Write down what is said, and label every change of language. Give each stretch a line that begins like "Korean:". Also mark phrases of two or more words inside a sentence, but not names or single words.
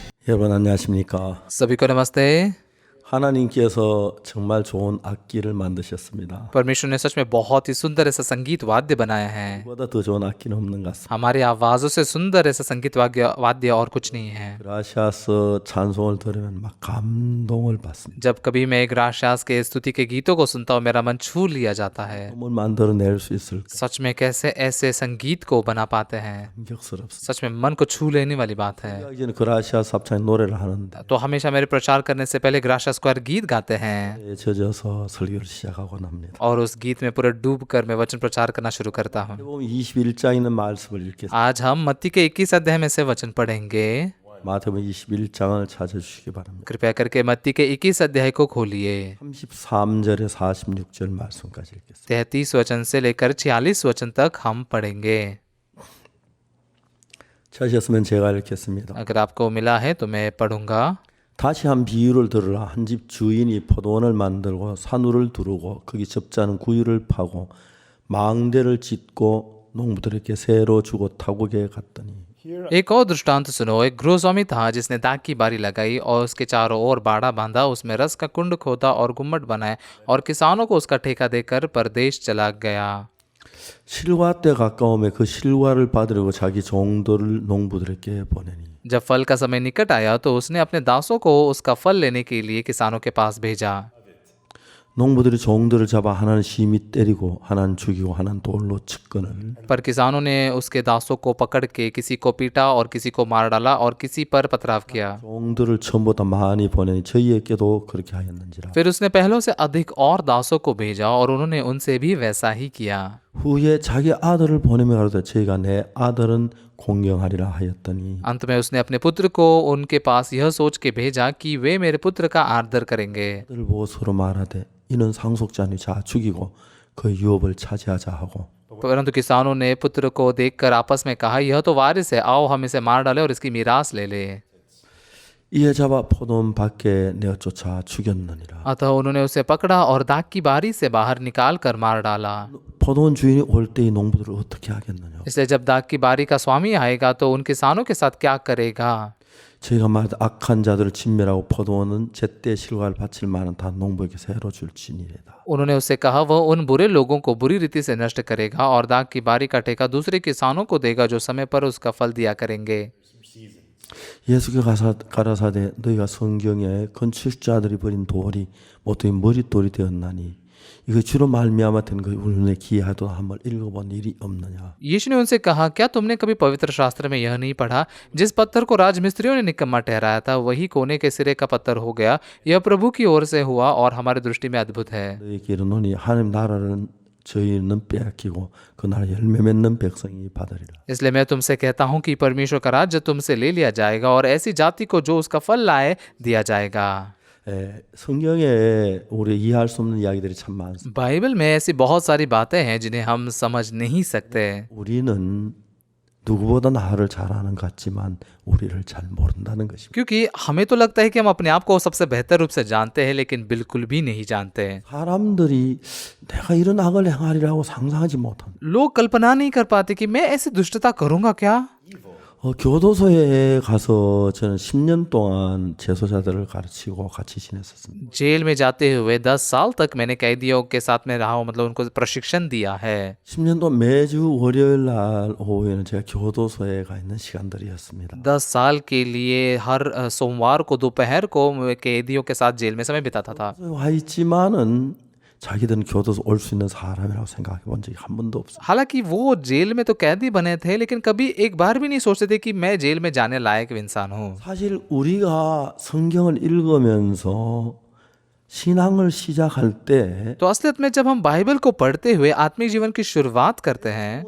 Korean: 여러분 안녕하십니까?
Hindi: सभी को नमस्ते।
Korean: 하나님께서 정말 좋은 악기를 만드셨습니다.
Hindi: परमेश्वर ने सच में बहुत ही सुंदर ऐसा संगीत वाद्य बनाया है।
Korean: 그보다 더 좋은 악기는 없는 것 같습니다.
Hindi: हमारी आवाजों से सुंदर ऐसा संगीत वाद्य और कुछ नहीं है।
Korean: 그라시아스 찬송을 들으면 막 감동을 받습니다.
Hindi: जब कभी मैं ग्राशियास के स्तुति के गीतों को सुनता हूँ मेरा मन छू लिया जाता है।
Korean: 뭘 만들어낼 수 있을까?
Hindi: सच में कैसे ऐसे संगीत को बना पाते हैं,
Korean: 감격스럽습니다.
Hindi: सच में मन को छू लेने वाली बात है।
Korean: 이제는 그라시아스 합창 노래를 하는데
Hindi: तो हमेशा मेरे प्रचार करने से पहले ग्राशिया स्क्वायर गीत गाते हैं
Korean: 젖어서 설교를 시작하곤 합니다.
Hindi: और उस गीत में पूरे डूब कर मैं वचन प्रचार करना शुरू करता हूँ।
Korean: 보면 21장에 있는 말씀을 읽겠습니다.
Hindi: आज हम मत्ती के 21 अध्याय में से वचन पढ़ेंगे।
Korean: 마태복음 21장을 찾아주시기 바랍니다.
Hindi: कृपया करके मत्ती के 21 अध्याय को खोलिए।
Korean: 33절에 46절 말씀까지 읽겠습니다.
Hindi: 33 वचन से लेकर 46 वचन तक हम पढ़ेंगे।
Korean: 찾으셨으면 제가 읽겠습니다.
Hindi: अगर आपको मिला है तो मैं पढ़ूंगा।
Korean: 다시 한 비유를 들으라. 한 집 주인이 포도원을 만들고 산울을 두르고 거기 접자는 구유를 파고 망대를 짓고 농부들에게 새로 주고 타국에 갔더니
Hindi: एक और दृष्टांत सुनो। एक गृहस्वामी था जिसने दाख की बारी लगाई और उसके चारों ओर बाड़ा बांधा, उसमें रस का कुंड खोदा और गुम्मट बनाए और किसानों को उसका ठेका देकर परदेश चला गया।
Korean: 실과 때 가까움에 그 실과를 받으려고 자기 종들을 농부들에게 보내니
Hindi: जब फल का समय निकट आया तो उसने अपने दासों को उसका फल लेने के लिए किसानों के पास भेजा।
Korean: 농부들이 종들을 잡아 하나는 심히 때리고 하나는 죽이고 하나는 돌로 쳤거늘
Hindi: पर किसानों ने उसके दासों को पकड़ के किसी को पीटा और किसी को मार डाला और किसी पर पथराव किया।
Korean: 종들을 처음보다 많이 보내니 저희에게도 그렇게 하였는지라.
Hindi: फिर उसने पहलों से अधिक और दासों को भेजा और उन्होंने उनसे भी वैसा ही किया।
Korean: 후에 자기 아들을 보내며 가로되 저희가 내 아들은 공경하리라 하였더니
Hindi: अंत में उसने अपने पुत्र को उनके पास यह सोच के भेजा कि वे मेरे पुत्र का आदर करेंगे।
Korean: 아들을 보고 서로 말하되 이는 상속자니 자 죽이고 그 유업을 차지하자 하고
Hindi: परंतु किसानों ने पुत्र को देखकर आपस में कहा, यह तो वारिस है, आओ हम इसे मार डालें और इसकी मीरास ले ले।
Korean: 이에 잡아 포도원 밖에 내어 쫓아 죽였느니라.
Hindi: अतः उन्होंने उसे पकड़ा और दाख की बारी से बाहर निकाल कर मार डाला।
Korean: 포도원 주인이 올 때 이 농부들을 어떻게 하겠느냐.
Hindi: इसलिए जब दाख की बारी का स्वामी आएगा तो उन किसानों के साथ क्या करेगा।
Korean: 저희가 말하되 악한 자들을 진멸하고 포도원은 제때 실과를 바칠 만한 다 농부에게 새로 줄지니래다.
Hindi: उन्होंने उससे कहा, वह उन बुरे लोगों को बुरी रीति से नष्ट करेगा और दाख की बारी का ठेका दूसरे किसानों को देगा जो समय पर उसका फल दिया करेंगे।
Korean: 예수께 가라사대 너희가 성경에 건축자들이 버린 돌이 모두 머릿돌이 되었나니 이거 주로 말미암아 된 그 우리의 기하도 한번 읽어본 일이 없느냐.
Hindi: यीशु ने उनसे कहा, क्या तुमने कभी पवित्र शास्त्र में यह नहीं पढ़ा, जिस पत्थर को राजमिस्त्रियों ने निकम्मा ठहराया था वही कोने के सिरे का पत्थर हो गया। यह प्रभु की ओर से हुआ और हमारी दृष्टि में अद्भुत है।
Korean: 너희에게 이르노니 하나님 나라를 저희는 빼앗기고 그 나라 열매 맺는 백성이 받으리라.
Hindi: इसलिए मैं तुमसे कहता हूँ कि परमेश्वर का राज्य तुमसे ले लिया जाएगा और ऐसी जाति को जो उसका फल लाए दिया जाएगा।
Korean: 성경에 우리 이해할 수 없는 이야기들이 참 많습니다.
Hindi: बाइबल में ऐसी बहुत सारी बातें हैं जिन्हें हम समझ नहीं सकते।
Korean: 우리는 누구보다 나를 잘 아는 것 같지만 우리를 잘 모른다는 것입니다.
Hindi: क्योंकि हमें तो लगता है कि हम अपने आप को सबसे बेहतर रूप से जानते हैं, लेकिन बिल्कुल भी नहीं जानते।
Korean: 사람들이 내가 이런 악을 행하리라고 상상하지 못한
Hindi: लोग कल्पना नहीं कर पाते कि मैं ऐसी दुष्टता करूंगा क्या।
Korean: 교도소에 가서 저는 10년 동안 재소자들을 가르치고 같이 지냈었습니다.
Hindi: जेल में जाते हुए 10 साल तक मैंने कैदियों के साथ में रहा हूँ, मतलब उनको प्रशिक्षण दिया है।
Korean: 10년 동안 매주 월요일 날 오후에는 제가 교도소에 가 있는 시간들이었습니다.
Hindi: 10 साल के लिए हर सोमवार को दोपहर को मैं कैदियों के साथ जेल में समय बिताता था।
Korean: 와 있지만은 자기들은 교도소 올 수 있는 사람이라고 생각해 본 적이 한 번도 없어요.
Hindi: हालांकि वो जेल में तो कैदी बने थे, लेकिन कभी एक बार भी नहीं सोचते थे कि मैं जेल में जाने लायक इंसान हूँ।
Korean: 사실 우리가 성경을 읽으면서 신앙을 시작할 때
Hindi: तो असलियत में जब हम बाइबल को पढ़ते हुए आत्मिक जीवन की शुरुआत करते हैं,